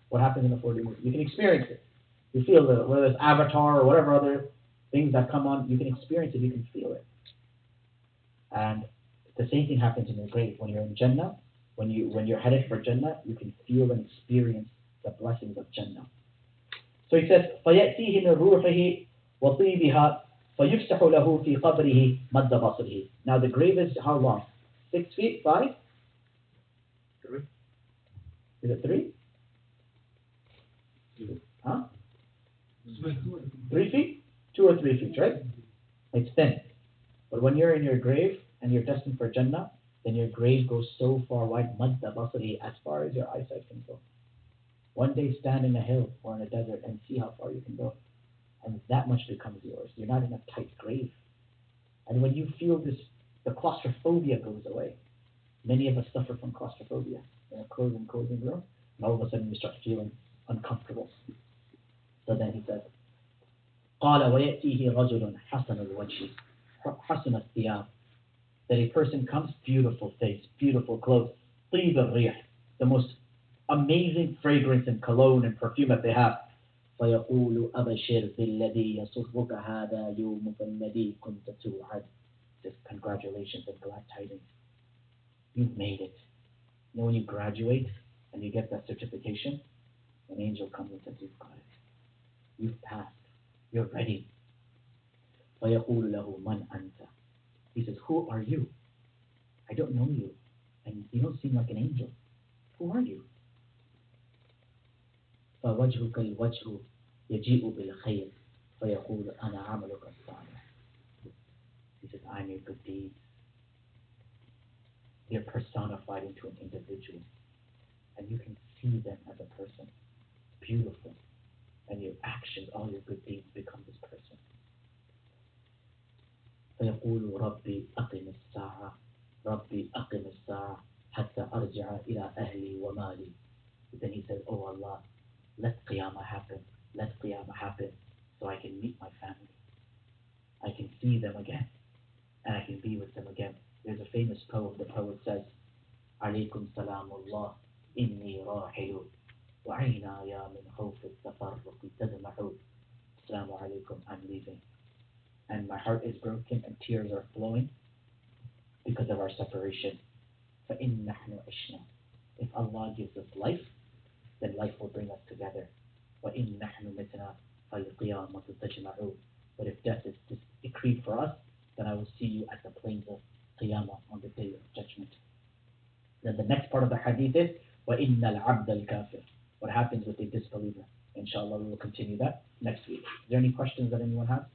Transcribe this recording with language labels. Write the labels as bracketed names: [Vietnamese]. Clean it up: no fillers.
[English] What happens in a 4D movie? You can experience it. You feel it, whether it's Avatar or whatever other things that come on, you can experience it, you can feel it. And the same thing happens in your grave. When you're in Jannah, when you're headed for Jannah, you can feel and experience the blessings of Jannah. So he says, [Arabic] فَيَأْتِيهِ مِنْ رُوحِهِ وَطِيبِهَا فَيُفْسَحُ لَهُ فِي قَبْرِهِ مَدَّ بَصْرِهِ. [English] Now the grave is how long? 6 feet? 5? 3. Is it 3? Huh? 3 feet? 2 or 3 feet, right? It's thin. But when you're in your grave and you're destined for Jannah, then your grave goes so far wide, madda basari, as far as your eyesight can go. One day stand in a hill or in a desert and see how far you can go. And that much becomes yours. You're not in a tight grave. And when you feel this, the claustrophobia goes away. Many of us suffer from claustrophobia in a closed room, and all of a sudden you start feeling uncomfortable. So then he says, [Arabic] قال ويأتيه رجل حسن الوجه حسن الثياب. [English] That a person comes, beautiful face, beautiful clothes, [Arabic] طيب الريح, [English] the most amazing fragrance and cologne and perfume that they have. [Arabic] فيقول أبشر بالذي يسرك هذا يومك الذي كنت توعد. [English] Says, congratulations and glad tidings. You've made it. You know when you graduate and you get that certification, an angel comes and says, you've got it. You've passed. You're ready. [Arabic] فيقول له من أنت. [English] He says, who are you? I don't know you. And you don't seem like an angel. Who are you? [Arabic] فوجهك الوجه يجيء بالخير فيقول أنا عملك الصالح. [English] He says, I'm your good deeds. they're personified into an individual. And you can see them as a person. Beautiful. And your actions, all your good deeds become this person. [Arabic] فيقول ربي أقم الساعة ربي أقم الساعة حتى أرجع إلى أهلي ومالي. [English] Then he says, oh Allah, let Qiyamah happen. Let Qiyamah happen so I can meet my family. I can see them again. And I can be with them again. There's a famous poem. The poet says, [Arabic] عليكم سلام الله إني راحل وعيناي من خوف التفرق تدمع. [English] Assalamu alaikum, I'm leaving. And my heart is broken and tears are flowing because of our separation. [Arabic] فإن نحن عشنا. [English] If Allah gives us life, then life will bring us together. [Arabic] وإن نحن متنا فالقيامة تجمع. [English] But if death is decreed for us, then I will see you at the plains of Qiyamah on the day of judgment. Then the next part of the hadith is [Arabic] وَإِنَّ الْعَبْدَ الْكَافِرِ. [English] What happens with a disbeliever? Inshallah, we will continue that next week. Is there any questions that anyone has?